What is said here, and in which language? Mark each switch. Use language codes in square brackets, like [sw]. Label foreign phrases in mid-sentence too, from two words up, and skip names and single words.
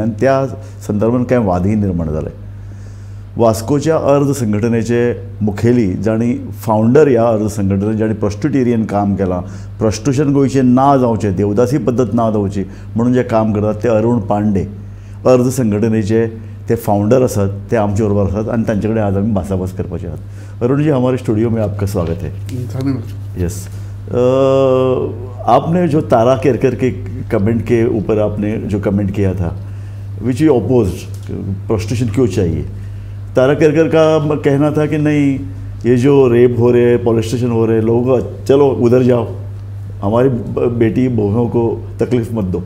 [kok] आनी त्या संदर्भान कांय वादय निर्माण जाले. वास्कोच्या अर्ध संघटनेचे मुखेली जाणी फावंडर ह्या अर्ध संघटने जाणी प्रॉस्टिट्युटेरियन काम केलां, प्रॉस्टिट्यूशन गोंयचें ना जावचें, देवदासी पद्दत ना जावची म्हणून जे काम करतात ते अरुण पांडे अर्ध संघटनेचे ते फाउंडर आसात. ते आमचे बरोबर आसात आनी तांचे कडेन आज आमी भासाभास करपाचे आहात. [hi] अरुण जी, हमारे स्टूडियो में आपका स्वागत है. धन्यवाद. यस, आपने जो तारा केरकर के कमेंट के ऊपर आपने जो कमेंट किया था [en] which you opposed, [hi] प्रॉस्टिट्यूशन क्यों चाहिए. तारा केरकर का कहना था कि नहीं, ये जो रेप हो रहे, मॉलेस्टेशन हो रहे, लोगों को चलो उधर जाओ, हमारी बेटी बहुओं को तकलीफ मत दो.